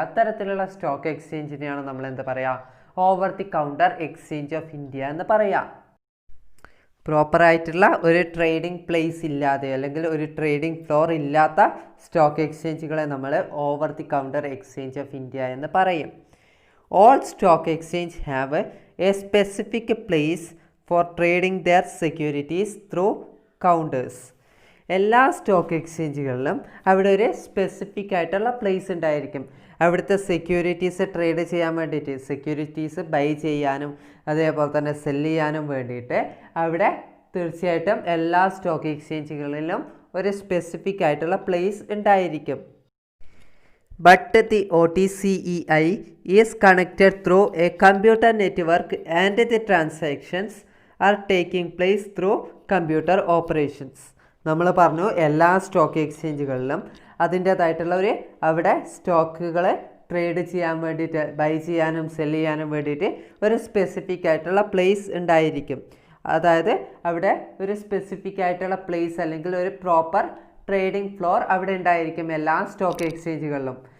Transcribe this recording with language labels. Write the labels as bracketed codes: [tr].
[ml] അത്തരത്തിലുള്ള സ്റ്റോക്ക് എക്സ്ചേഞ്ചിനെയാണ് നമ്മൾ എന്ത് പറയുക, over the counter exchange of India എന്ന് പറയാം. പ്രോപ്പറായിട്ടുള്ള ഒരു ട്രേഡിംഗ് പ്ലേസ് ഇല്ലാതെ അല്ലെങ്കിൽ ഒരു ട്രേഡിംഗ് ഫ്ലോർ ഇല്ലാത്ത സ്റ്റോക്ക് എക്സ്ചേഞ്ചുകളെ നമ്മൾ over the counter exchange of India എന്ന് പറയും. [en] All stock exchange have a specific place for trading their securities through counters. [ml] എല്ലാ സ്റ്റോക്ക് എക്സ്ചേഞ്ചുകളിലും അവിടെ ഒരു സ്പെസിഫിക് ആയിട്ടുള്ള പ്ലേസ് ഉണ്ടായിരിക്കും. അവിടുത്തെ സെക്യൂരിറ്റീസ് ട്രേഡ് ചെയ്യാൻ വേണ്ടിയിട്ട്, സെക്യൂരിറ്റീസ് ബൈ ചെയ്യാനും അതേപോലെ തന്നെ സെല്ല് ചെയ്യാനും വേണ്ടിയിട്ട് അവിടെ തീർച്ചയായിട്ടും എല്ലാ സ്റ്റോക്ക് എക്സ്ചേഞ്ചുകളിലും ഒരു സ്പെസിഫിക് ആയിട്ടുള്ള പ്ലേസ് ഉണ്ടായിരിക്കും. [en] But the OTCEI is connected through a computer network and the transactions are taking place through computer operations. [ml] നമ്മൾ പറഞ്ഞു എല്ലാ സ്റ്റോക്ക് എക്സ്ചേഞ്ചുകളിലും അതിൻ്റേതായിട്ടുള്ള ഒരു അവിടെ സ്റ്റോക്കുകൾ ട്രേഡ് ചെയ്യാൻ വേണ്ടിയിട്ട്, ബൈ ചെയ്യാനും സെല്ല് ചെയ്യാനും വേണ്ടിയിട്ട് ഒരു സ്പെസിഫിക് ആയിട്ടുള്ള പ്ലേസ് ഉണ്ടായിരിക്കും. അതായത് അവിടെ ഒരു സ്പെസിഫിക് ആയിട്ടുള്ള പ്ലേസ് അല്ലെങ്കിൽ ഒരു പ്രോപ്പർ ട്രേഡിംഗ് ഫ്ലോർ അവിടെ ഉണ്ടായിരിക്കും എല്ലാ സ്റ്റോക്ക് എക്സ്ചേഞ്ചുകളിലും.